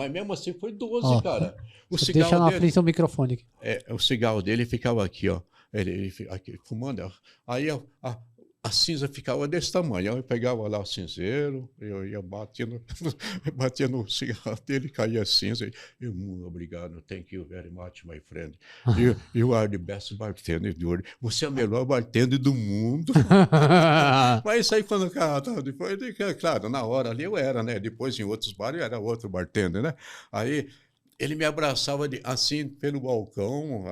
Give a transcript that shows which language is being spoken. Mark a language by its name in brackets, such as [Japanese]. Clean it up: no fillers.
[Portuguese] Mas mesmo assim foi 12, cara. O cigarro deixa na dele, frente o microfone aqui. o cigarro dele ficava aqui, ó. Ele aqui, fumando. Aí a cinza ficava desse tamanho. Eu pegava lá o cinzeiro, eu ia batia no cigarro dele, caía a cinza. Obrigado, [English] thank you very much, my friend. You are the best bartender do world. [Portuguese] Você é o melhor bartender do mundo. Mas isso aí quando o cara tava depois, claro, na hora ali eu era, né? Depois em outros bares eu era outro bartender, né? Aí ele me abraçava assim pelo balcão.